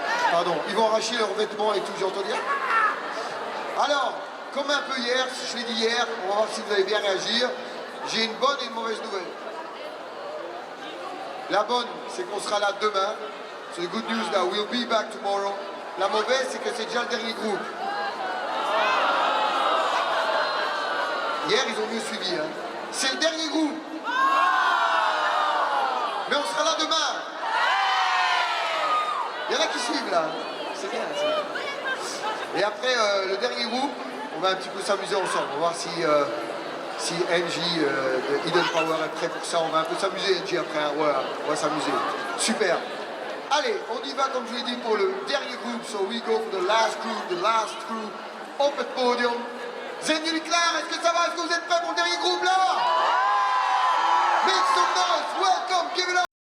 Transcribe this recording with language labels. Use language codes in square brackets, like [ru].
[fr] Pardon, ils vont arracher leurs vêtements et tout, j'ai entendu. Alors, comme un peu hier, je l'ai dit hier, on va voir si vous allez bien réagir. J'ai une bonne et une mauvaise nouvelle. La bonne, c'est qu'on sera là demain. [en] So the good news that we'll be back tomorrow. [fr] La mauvaise, c'est que c'est déjà le dernier groupe. Hier, ils ont mieux suivi. Hein. C'est le dernier groupe. Mais on sera là demain. Il y en a qui suivent là. C'est bien. Et après, le dernier groupe, on va un petit peu s'amuser ensemble. On va voir si NJ de Hidden Power est prêt pour ça. On va un peu s'amuser, NJ, après. Hein. Voilà, on va s'amuser. Super. Allez, on y va, comme je l'ai dit, pour le dernier groupe. [en] So we go for the last crew up at podium. [fr] Zen Nuclear, est-ce que ça va? Est-ce que vous êtes prêts pour le dernier groupe là? [en] Make some noise, welcome, give it up.